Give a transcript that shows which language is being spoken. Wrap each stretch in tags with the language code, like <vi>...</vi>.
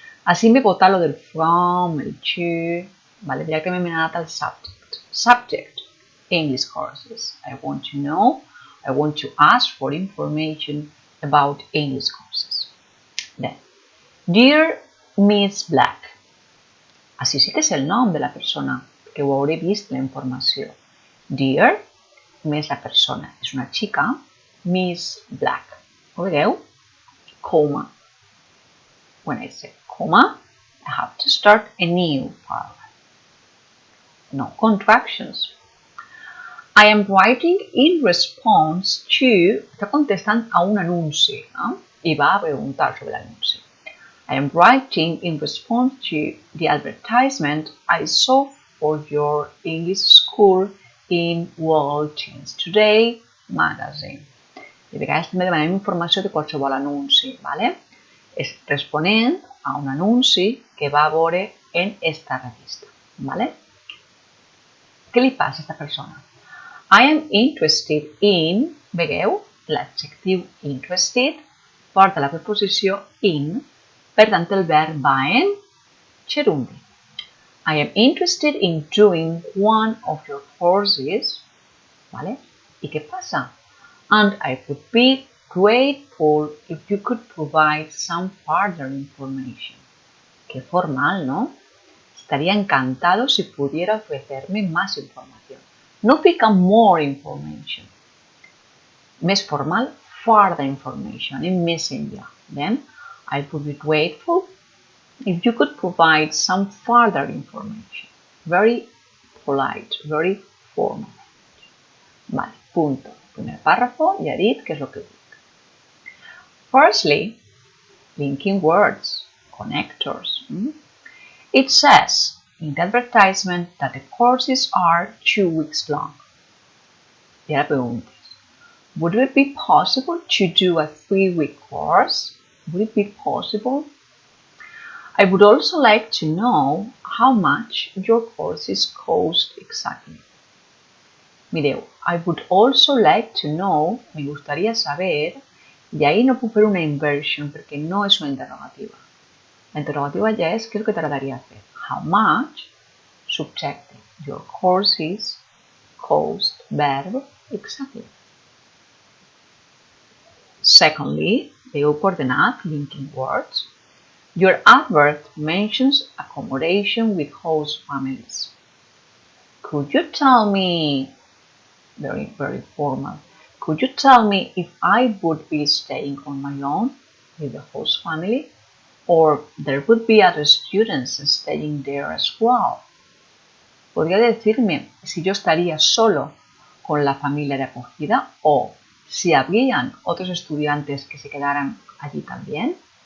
<ca>Així m'he botat lo del from, el to, ¿vale? Directament m'he anat al subject.</ca> <en>Subject, English courses. I want to know, I want to ask for information about English courses. Then, dear Miss Black.</en> <ca>Així sí que és el nom de la persona, que ho hauré vist la informació. Dear, més la persona, és una xica, Miss Black. Ho veieu? Comma.</ca> <en>When I say comma, I have to start a new paragraph. No contractions. I am writing in response to,</en> <ca>està contestant a un anunci, no? I va a preguntar sobre l'anunci.</ca> <en>I am writing in response to the advertisement I saw for your English school in World Teens Today magazine.</en> <ca>De vegades també demanem informació de qualsevol anunci, ¿vale? És responent a un anunci que va veure en esta revista, ¿vale? Què li passa a aquesta persona?</ca> <en>I am interested in,</en> <ca>veieu, l'adjectiu interested porta la preposició in, per tant el verb va en gerundi.</ca> <en>I am interested in doing one of your courses, ¿vale?</en> <es>¿Y qué pasa?</es> <en>And I would be grateful if you could provide some further information.</en> <es>Qué formal, ¿no? Estaría encantado si pudiera ofrecerme más información.</es> <ca>No fica</ca> <en>more information.</en> <ca>Més formal,</ca> <en>further information,</en> <ca>i més enllà.</ca> <en>Then, I would be grateful if you could provide some further information. Very polite, very formal.</en> <es>Vale, punto. Primer párrafo,</es> <ca>ja he dit què és el que dic.</ca> <en>Firstly, linking words, connectors. It says in the advertisement that the courses are 2 weeks long.</en> <ca>I ara preguntes,</ca> <en>would it be possible to do a 3-week course? Would it be possible? I would also like to know how much your courses cost exactly.</en> <ca>Mireu,</ca> <en>I would also like to know,</en> <es>me gustaría saber,</es> <ca>i ahí no puc fer una inversion perquè no és una interrogativa. La interrogativa ja és què és el que t'agradaria fer.</ca> <en>How much, subjecte, your courses, cost, verb, exactly. Secondly,</en> <ca>veieu coordenat,</ca> <en>linking words. Your advert mentions accommodation with host families. Could you tell me, very, very formal, could you tell me if I would be staying on my own with the host family, or there would be other students staying there as well?</en> <es>¿Podría decirme si yo estaría solo con la familia de acogida o si habrían otros estudiantes que se quedaran allí también?</es>